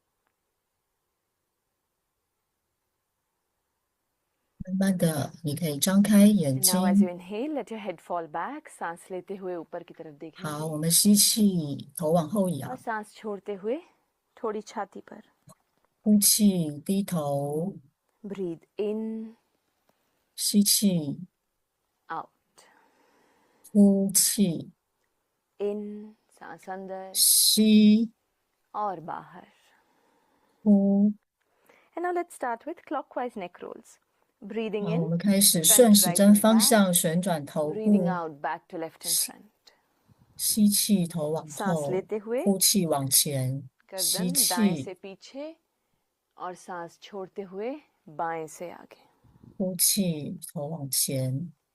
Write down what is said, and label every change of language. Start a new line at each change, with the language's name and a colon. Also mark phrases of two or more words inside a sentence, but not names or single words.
Chinese: 慢慢的，你可以张开眼
English: And now as you
Chinese: 睛。
English: inhale, let your head fall back.
Hindi: सांस लेते हुए ऊपर की तरफ
Chinese: 好，
Hindi: देखेंगे
Chinese: 我们吸气，头往后
Hindi: और
Chinese: 仰，
Hindi: सांस छोड़ते हुए थोड़ी छाती पर.
Chinese: 呼气，低头，
English: Breathe in,
Chinese: 吸气，
English: out,
Chinese: 呼气，
English: in,
Hindi: सांस अंदर
Chinese: 吸，
Hindi: और बाहर.
Chinese: 呼。
English: And now let's start with clockwise neck rolls. Breathing
Chinese: 好，我
English: in,
Chinese: 们开始
English: front
Chinese: 顺
English: to
Chinese: 时
English: right
Chinese: 针
English: and
Chinese: 方
English: back.
Chinese: 向旋转头
English: Breathing
Chinese: 部，
English: out, back to left and front.
Chinese: 吸气，头往
Hindi: सांस
Chinese: 后，
Hindi: लेते हुए
Chinese: 呼气往前，吸
Hindi: गर्दन दाएं
Chinese: 气，
Hindi: से पीछे और सांस छोड़ते हुए बाएं से आगे.
Chinese: 呼气，头往前。